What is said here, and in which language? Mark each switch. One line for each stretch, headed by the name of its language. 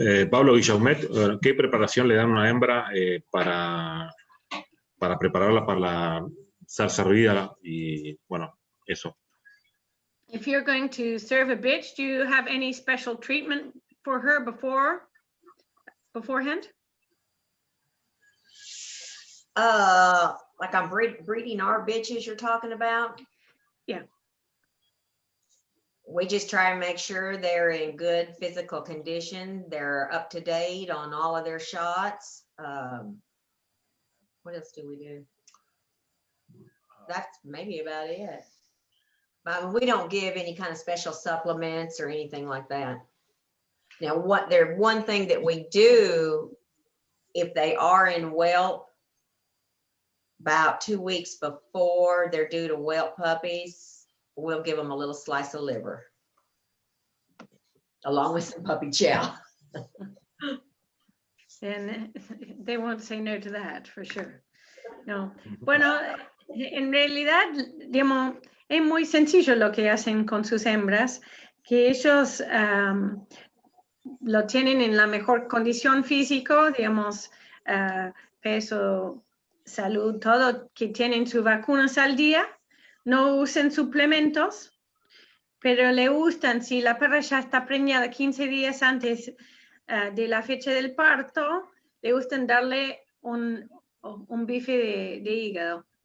Spanish: Pablo Guillaumet, ¿qué preparación le dan a una hembra para prepararla para ser servida? Y bueno, eso.
English: If you're going to serve a bitch, do you have any special treatment for her beforehand? Like I'm breeding our bitches you're talking about? Yeah. We just try and make sure they're in good physical condition. They're up to date on all of their shots. What else do we do? That's maybe about it. But we don't give any kind of special supplements or anything like that. Now, one thing that we do, if they are in whelp, about 2 weeks before they're due to whelp puppies, we'll give them a little slice of liver, along with some puppy chow. And they won't say no to that, for sure. No.
Spanish: Bueno, en realidad, digamos, es muy sencillo lo que hacen con sus hembras, que ellos lo tienen en la mejor condición físico, digamos, peso, salud, todo, que tienen sus vacunas al día, no usen suplementos, pero le gustan, si la perra ya está preñada 15 días antes de la fecha del parto, le gustan darle un bife de hígado.